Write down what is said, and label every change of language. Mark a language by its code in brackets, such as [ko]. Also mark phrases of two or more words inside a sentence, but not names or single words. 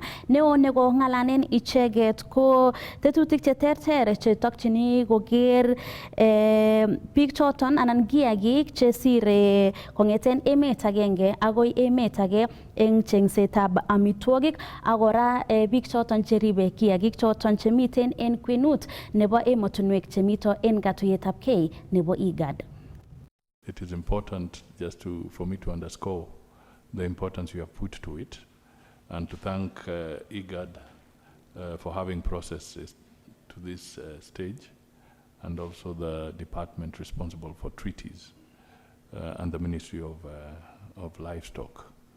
[kln] Neo neko ngalanen icheget ko tetutik che terter che tokchini koker biik choton anan kiagik che sire kongeten emet agenge agoi emet age eng chengsetab amitwogik ak kora biik choton cheribe kiagik choton chemiten en kwenut nebo emotinwek chemito en katuyetabkei nebo IGAD. [en] It is important just for me to underscore the importance you have put to it and to thank IGAD for having processes to this stage, and also the department responsible for treaties and the Ministry of Livestock.